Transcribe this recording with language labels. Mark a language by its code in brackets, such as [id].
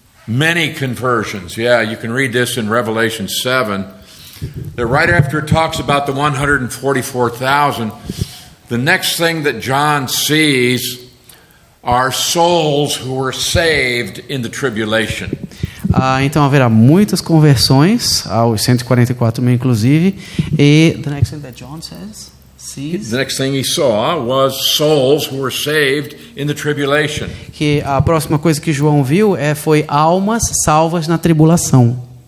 [en] Many conversions. Yeah, you can read this in Revelation 7. That right after it talks about the 144,000, the next thing that John sees are souls who were saved in the tribulation. [pt] Então haverá muitas conversões, aos 144 mil inclusive. [en] E the next thing that John says, sees, The next thing he saw was souls who were saved in the tribulation. [pt] que a próxima coisa que João viu foi almas salvas na tribulação.